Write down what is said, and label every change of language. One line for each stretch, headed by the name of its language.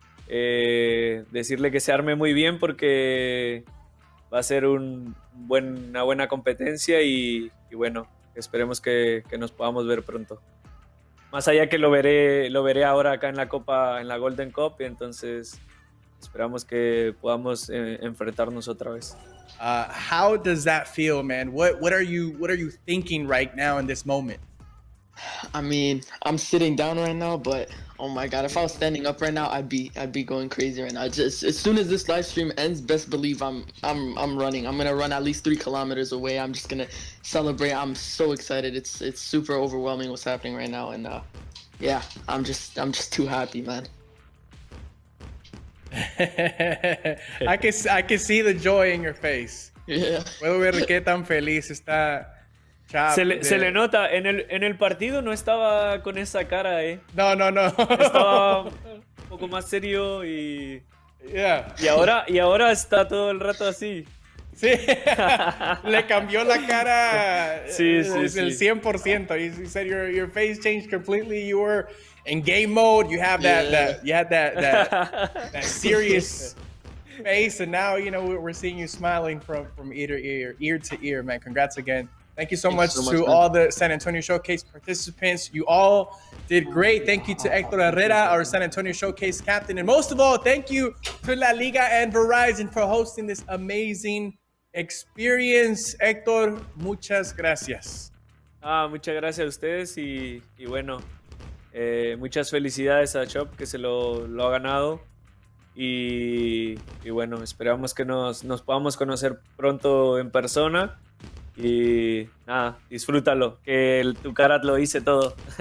Spanish: Decirle que se arme muy bien porque va a ser una buena competencia y bueno, esperemos que nos podamos ver pronto. Más allá que lo veré ahora acá en la Copa, en la Golden Cup, y entonces esperamos que podamos enfrentarnos otra vez.
English: How does that feel, man? What are you thinking right now in this moment? I mean, I'm sitting down right now, but oh my god, if I was standing up right now, I'd be going crazy right now. Just as soon as this live stream ends, best believe I'm running. I'm gonna run at least 3 kilometers away. I'm just gonna celebrate. I'm so excited. It's super overwhelming what's happening right now, and yeah, I'm just too happy, man. I can see the joy in your face. Yeah.
Spanish: Puedo ver qué tan feliz está. Se le nota, en el partido no estaba con esa cara, No. Estaba un poco más serio y ahora está todo el rato así. Sí, le cambió la cara. Sí. El 100%.
English: You said your face changed completely. You were in game mode. You have that serious face, and now we're seeing you smiling from ear to ear, man. Congrats again. Thank you so much to all the San Antonio Showcase participants. You all did great. Thank you to Hector Herrera, our San Antonio Showcase captain. And most of all, thank you to LaLiga and Verizon for hosting this amazing experience.
Spanish: Héctor, muchas gracias. Muchas gracias a ustedes y bueno, muchas felicidades a Chop que se lo ha ganado. Y bueno, esperamos que nos podamos conocer pronto en persona. Y nada, disfrútalo, que tu cara lo dice todo.